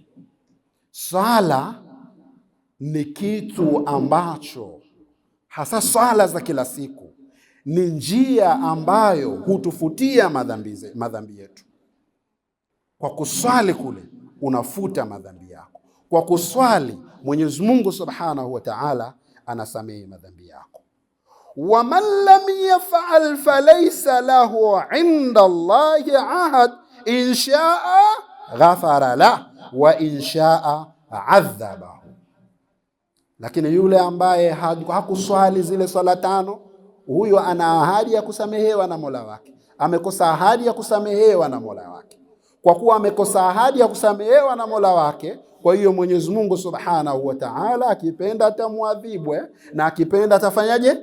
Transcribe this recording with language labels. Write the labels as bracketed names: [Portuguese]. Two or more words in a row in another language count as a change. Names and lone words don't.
[Swahili] Sala ni kitu ambacho, hasa sala za kila siku, ni njia ambayo hutufutia madhambi yetu. Kwa kuswali kule unafuta madhambi yako. Kwa kuswali Mwenyezi Mungu [Arabic] سبحانه وتعالى [Swahili] anasamehe madhambi yako. [Arabic] ومن لم يفعل فليس له عند الله عهد إن شاء غفر له وإن شاء عذبه. [Swahili] Lakini yule ambaye hakuswali zile swala tano, huyo ana ahadi ya kusamehewa na Mola wake. Amekosa ahadi ya kusamehewa na Mola wake. Kwa kuwa amekosa ahadi ya kusamehewa na Mola wake, kwa hiyo Mwenyezi Mungu [Arabic] سبحانه وتعالى [Swahili] akipenda atamuadhibu, na akipenda atafanyaje?